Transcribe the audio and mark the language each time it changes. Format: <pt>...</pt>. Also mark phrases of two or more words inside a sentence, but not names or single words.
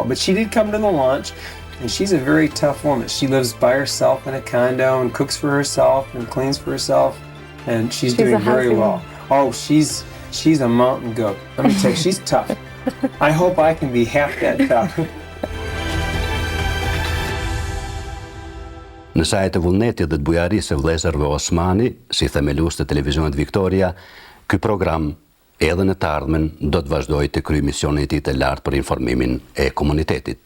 <en>But she did come to the launch, and she's a very tough woman. She lives by herself in a condo and cooks for herself and cleans for herself. And she's doing very well. Oh, she's a mountain goat. Let me tell you, she's tough. I hope I can be half that tough.</en> <sq>Në sajt e vullnetit dhe të bujarisë e vëllezërve Osmani, si themelues të televizionit Victoria, ky program edhe në të ardhmen do të vazhdojë të kryejë misionin e tij të lartë për informimin e komunitetit.</sq>